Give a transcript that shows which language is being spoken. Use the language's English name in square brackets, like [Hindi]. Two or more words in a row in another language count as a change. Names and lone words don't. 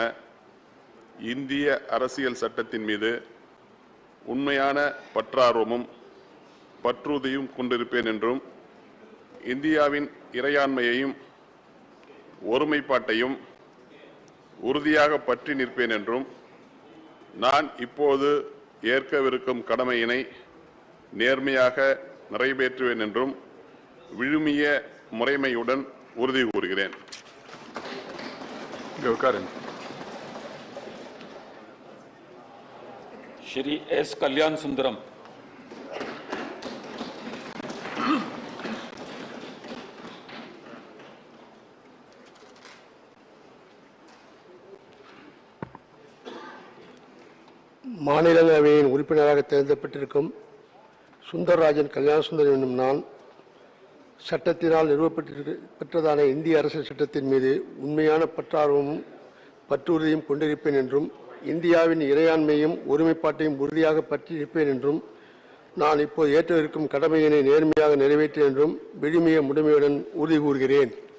[Tamil] இந்திய அரசியல் சட்டத்தின் மீது உண்மையான பற்றார்வமும் பற்றுறுதியும் கொண்டிருப்பேன் என்றும் இந்தியாவின் இறையாண்மையையும் ஒருமைப்பாட்டையும் உறுதியாக பற்றி நிற்பேன் என்றும் நான் இப்போது ஏற்கவிருக்கும் கடமையினை நேர்மையாக நிறைவேற்றுவேன் என்றும் விழுமிய முறைமையுடன் உறுதி கூறுகிறேன். [Hindi] श्री एस कल्याण सुंदरम। [Tamil] மாநிலங்களவையின் உறுப்பினராக தேர்ந்தெடுக்கப்பட்டிருக்கும் சுந்தரராஜன் கல்யாண சுந்தரம் என்னும் நான் சட்டத்தினால் நிறுவப்பெற்றதான இந்திய அரசியல் சட்டத்தின் மீது உண்மையான பற்றார்வமும் பற்றுறுதியும் கொண்டிருப்பேன் என்றும் இந்தியாவின் இறையாண்மையும் ஒருமைப்பாட்டையும் உறுதியாக பற்றி இருப்பேன் என்றும் நான் இப்போது ஏற்றிருக்கும் கடமையினை நேர்மையாக நிறைவேற்றேன் என்றும் விழுமிய முழுமையுடன் உறுதி கூறுகிறேன்.